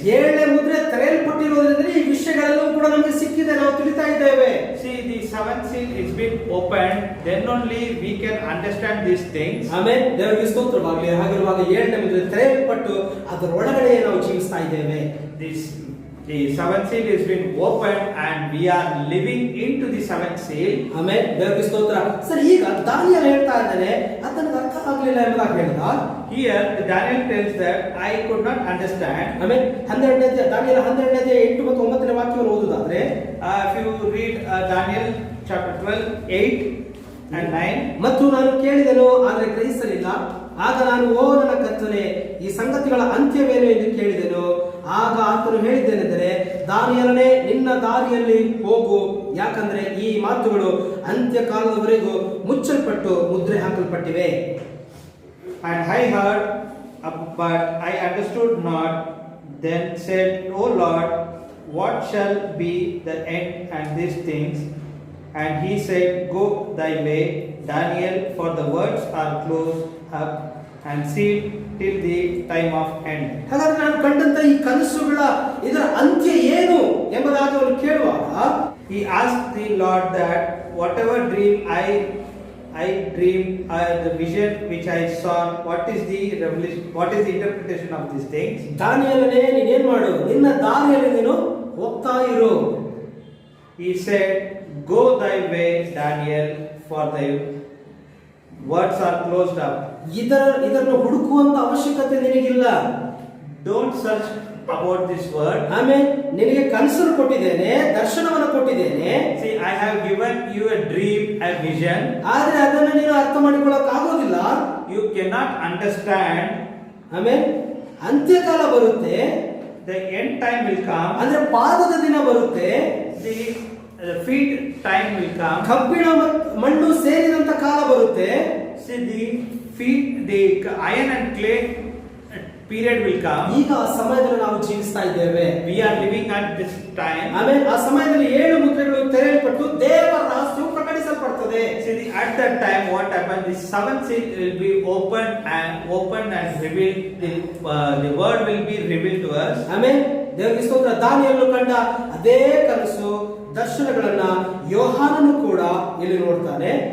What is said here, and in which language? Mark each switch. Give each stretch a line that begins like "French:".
Kannada: 7ನೇ ಮುದ್ರೆ ತೆರೆಯಲ್ಪಟ್ಟಿರುವುದರಿಂದ ಈ ವಿಷಯಗಳೆಲ್ಲವೂ ಕೂಡ ನಮಗೆ ಸಿಕ್ಕಿದೆ, ನಾವು ತಿಳಿತಾ ಇದ್ದೇವೆ.
English: See, the seventh seal is been opened, then only we can understand these things.
Kannada: ಆಮೇಲೆ ದೇವರಿಗೆ ಸ್ತೋತ್ರವಾಗಲಿ. ಹಾಗಿರುವಾಗ 7ನೇ ಮುದ್ರೆ ತೆರೆಯಲ್ಪಟ್ಟು ಅದರ ಒಳಗಡೆ ನಾವು ಜೀವಿಸ್ತಾ ಇದ್ದೇವೆ.
English: The seventh seal has been opened and we are living into the seventh seal.
Kannada: ಆಮೇಲೆ ದೇವರಿಗೆ ಸ್ತೋತ್ರ. ಸರಿ, ಈಗ ದಾನಿಯೇಲ ಹೇಳ್ತಾ ಇದ್ದಾನೆ, ಅದಕ್ಕೆ ಅರ್ಥ ಆಗಲಿಲ್ಲ ಎಂಬುದಾಗಿ ಹೇಳಿದ.
English: Here Daniel tells that I could not understand.
Kannada: ಆಮೇಲೆ 12ನೇ ದಾನಿಯೇಲ 12ನೇ 8 ಮತ್ತು 9ನೇ ವಾಕ್ಯವನ್ನು ಓದುವುದಾದ್ರೆ,
English: If you read Daniel chapter 12, 8 and 9.
Kannada: ಮತ್ತು ನಾನು ಕೇಳಿದೆನು ಆದರೆ ಗ್ರಹಿಸಲಿಲ್ಲ. ಆಗ ನಾನು, ಓ ನನ್ನ ಕರ್ತನೇ, ಈ ಸಂಗತಿಗಳ ಅಂತ್ಯವೇನು ಎಂದು ಕೇಳಿದೆನು. ಆಗ ಆತನು ಹೇಳಿದ್ದೇನೆಂದರೆ, ದಾನಿಯೇಲನೇ, ನಿನ್ನ ದಾರಿಯಲ್ಲಿ ಹೋಗು, ಯಾಕಂದ್ರೆ ಈ ಮಾತುಗಳು ಅಂತ್ಯಕಾಲದವರೆಗೂ ಮುಚ್ಚಲ್ಪಟ್ಟು ಮುದ್ರೆ ಹಾಕಲ್ಪಟ್ಟಿವೆ.
English: And I heard, but I understood not. Then said, O Lord, what shall be the end and these things? And he said, Go thy way, Daniel, for the words are closed up and sealed till the time of end.
Kannada: ಹಾಗಾದ್ರೆ ನಾನು ಕಂಡಂತ ಈ ಕನಸುಗಳ ಇದರ ಅಂತ್ಯ ಏನು ಎಂಬುದಾಗಿ ಅವನು ಕೇಳುವಾಗ,
English: he asked the Lord that whatever dream I dreamed, the vision which I saw, what is the revelation, what is the interpretation of these things?
Kannada: ದಾನಿಯೇಲನೇ, ನೀನೇನ್ ಮಾಡು, ನಿನ್ನ ದಾರಿಯಲ್ಲಿ ನೀನು ಹೋಗ್ತಾ ಇರು.
English: He said, Go thy way, Daniel, for thy words are closed up.
Kannada: ಇದನ್ನು ಹುಡುಕುವಂತ ಅವಶ್ಯಕತೆ ನಿನಗಿಲ್ಲ.
English: Don't search about this word.
Kannada: ಆಮೇಲೆ ನಿನಗೆ ಕನಸನ್ನು ಕೊಟ್ಟಿದ್ದೇನೆ, ದರ್ಶನವನ್ನು ಕೊಟ್ಟಿದ್ದೇನೆ.
English: See, I have given you a dream, a vision.
Kannada: ಆದ್ರೆ ಅದನ್ನು ನೀನು ಅರ್ಥ ಮಾಡಿಕೊಳ್ಳಕ್ ಆಗೋದಿಲ್ಲ.
English: You cannot understand.
Kannada: ಆಮೇಲೆ ಅಂತ್ಯಕಾಲ ಬರುತ್ತೆ,
English: The end time will come.
Kannada: ಅಂದ್ರೆ ಪಾದದ ದಿನ ಬರುತ್ತೆ,
English: The feet time will come.
Kannada: ಕಬ್ಬಿಣ ಮಣ್ಣು ಸೇರಿದಂತ ಕಾಲ ಬರುತ್ತೆ.
English: See, the feet, the iron and clay period will come.
Kannada: ಈಗ ಆ ಸಮಯದಲ್ಲಿ ನಾವು ಜೀವಿಸ್ತಾ ಇದ್ದೇವೆ.
English: We are living at this time.
Kannada: ಆಮೇಲೆ ಆ ಸಮಯದಲ್ಲಿ 7 ಮುದ್ರೆಗಳು ತೆರೆಯಲ್ಪಟ್ಟು ದೇವರ ರಹಸ್ಯವು ಪ್ರಕಟಿಸಲ್ಪಡುತ್ತದೆ.
English: See, at that time, what happened? The seventh seal will be opened and revealed. The word will be revealed to us.
Kannada: ಆಮೇಲೆ ದೇವರಿಗೆ ಸ್ತೋತ್ರ. ದಾನಿಯೇಲನು ಕಂಡ ಅದೇ ಕನಸು ದರ್ಶನಗಳನ್ನ ಯೋಹಾನನು ಕೂಡ ಇಲ್ಲಿ ನೋಡ್ತಾನೆ.